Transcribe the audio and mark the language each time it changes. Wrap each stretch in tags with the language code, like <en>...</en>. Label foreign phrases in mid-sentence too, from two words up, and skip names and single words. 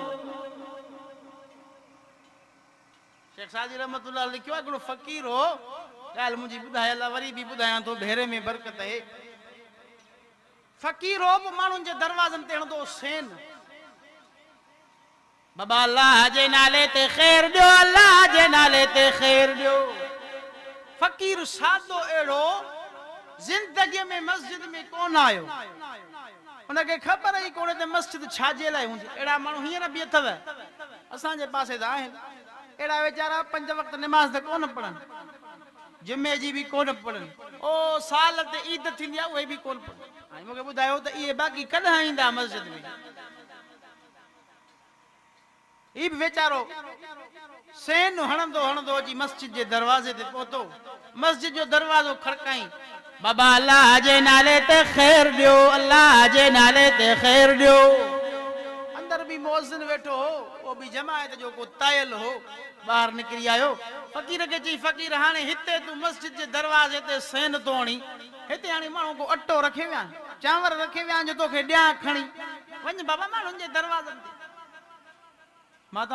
<sd>शेख सादी रहमतुल्लाह लिखियो आहे हिकिड़ो फ़क़ीर हो ॻाल्हि मुंहिंजी ॿुधायल आहे वरी बि ॿुधायां थो भेरे में बरकत आहे फ़क़ीर हो बि माण्हुनि जे दरवाज़नि ते हणंदो सेन बाबा अल्लाह जे नाले ते ख़ैर ॾियो अल्लाह जे नाले ते ख़ैर ॾियो फ़क़ीर सादो अहिड़ो जिंदगी में मस्जिद में कोन आयो उनके खबर ही कोने ते मस्जिद छाजे लाइ हुंदी एड़ा माण्हू हींअर बि अथव असांजे पासे त आहिनि एड़ा वेचारा 5 वक्त नमाज़ त कोन पढ़नि जुमे जी भी कोन पढ़नि ओ साल ते ईद थींदी आहे उहे बि कोन पढ़नि हाणे मूंखे ॿुधायो त इहे बाक़ी कॾहिं ईंदा मस्जिद में ही भी वेचारो सेन हणंदो हणंदो जी मस्जिद जे दरवाजे ते पहुतो मस्जिद जो दरवाजो खड़काई बाबा अल्लाह जे नाले ते ख़ैर ॾियो अल्लाह जे नाले ते ख़ैर ॾियो अंदर भी मुअज्जिन वेठो हो वो भी जमायत जो को तायल हो बाहर निकरी आयो फ़कीर के चई फ़कीर हाणे हिते तू मस्जिद जे दरवाजे ते सेन तो हणी हिते हाणे माण्हू को अटो रखे विया चांवर रखे विया जो तोखे ॾियां खणी वञ बाबा माण्हुनि जे दरवाज़नि ते</sd>